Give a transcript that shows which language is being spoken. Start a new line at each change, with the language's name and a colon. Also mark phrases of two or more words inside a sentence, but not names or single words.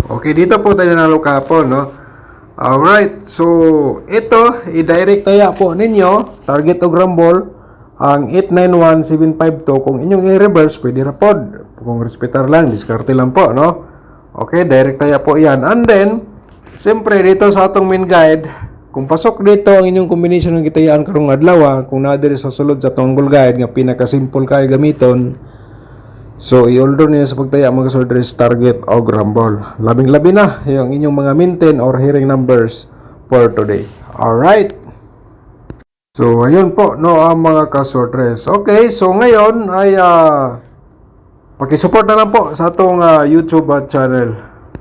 Filipino: Okay, dito po tayo nanalo kahapon, no? Alright, so ito, i-direct tayo po ninyo,
English: target og rumble,
Filipino: ang 891752. Kung inyong i-reverse, pwede na po. Kung respetar lang, diskarte lang po, no?
Cebuano: Okay, direct tayo po yan. And then, siyempre, dito sa atong main guide, kung pasok dito ang inyong combination ng gitayaan karong adlaw, kung naadiri sa sulod sa atong
English: angle guide,
Cebuano: nga pinaka-simple kayo gamiton, so, i-order niyo sa pagtaya mga kasortres, target o rumble.
Filipino: Labing-labi na yung inyong mga maintain or hearing numbers
English: for today.
Filipino: Alright? So, ayun po, no, ang mga kasortres. Okay, so ngayon ay pakisupport na lang po sa atong YouTube channel.